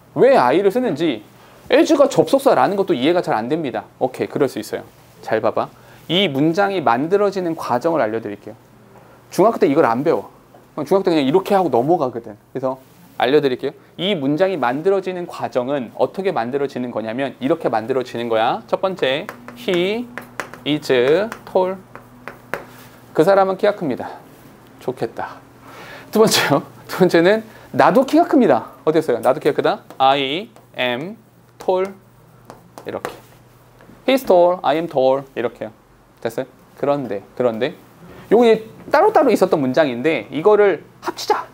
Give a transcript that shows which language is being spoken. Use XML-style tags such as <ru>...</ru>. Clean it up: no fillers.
<ko>왜 I를 쓰는지 as가 접속사라는 것도 이해가 잘 안 됩니다. 오케이, 그럴 수 있어요. 잘 봐봐. 이 문장이 만들어지는 과정을 알려드릴게요. 중학교 때 이걸 안 배워. 중학교 때 그냥 이렇게 하고 넘어가거든. 그래서 알려드릴게요. 이 문장이 만들어지는 과정은 어떻게 만들어지는 거냐면 이렇게 만들어지는 거야. 첫 번째,</ko> <en>he is tall.</en> <ko>그 사람은 키가 큽니다. 좋겠다. 두 번째요. 두 번째는 나도 키가 큽니다. 어땠어요? 나도 키가 크다.</ko> <en>I am tall.</en> <ko>이렇게.</ko> <en>He's tall. I am tall.</en> <ko>이렇게요. 됐어요? 그런데 요게 따로따로 있었던 문장인데 이거를 합치자.</ko>